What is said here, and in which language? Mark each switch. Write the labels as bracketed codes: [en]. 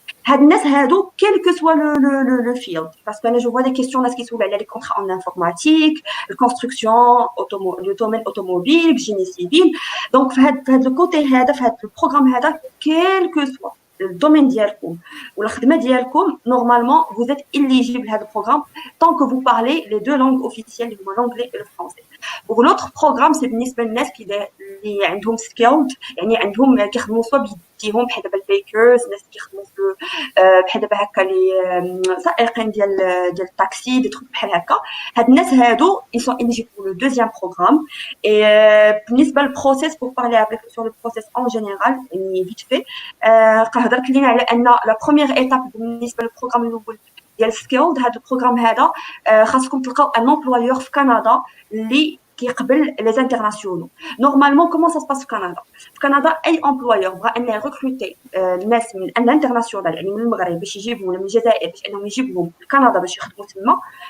[ar] هاد الناس هادو [fr] quel que soit le field parce que là je vois des questions [ar] ناس كيسولوا على [fr] les contrats en informatique, construction, le domaine automobile, génie civil. Donc [ar] في هاد [fr] le côté [ar] هذا في هاد [fr] le programme هذا quel que soit [ar] الدومين ديالكم ولا الخدمه ديالكم [fr] normalement vous êtes éligible à هذا programme tant que vous parlez les deux langues officielles [ar] اللي هما [fr] l'anglais et le français. Pour l'autre programme c'est [ar] بالنسبه للناس اللي عندهم skilled يعني عندهم كيخدموا سوا بيديهم بحال دابا البيكرز الناس كيخدموا في بحال دابا هكا لي سائقين ديال الطاكسي دي تروك بحال هكا. هاد الناس هادو [fr] ils sont éligibles pour le deuxième programme et [ar] بالنسبه للبروسيس [fr] pour parler avec sur le process en général [ar] يعني [fr] vite fait [ar] هضرت لينا على ان لا بروميير ايتاب بالنسبه للبروغرام الاول ديال سكيلد. هذا البروغرام هذا خاصكم تلقاو ان امبلويور في كندا اللي كيقبل لي زانترناسيونال. نورمالمون كومون سا سباس في كندا؟ في كندا اي امبلويور بغى انه يغوكروتي الناس من الانترناسيونال يعني من المغرب باش يجيبهم ولا من الجزائر باش انهم يجيبهم لكندا باش يخدموا تما.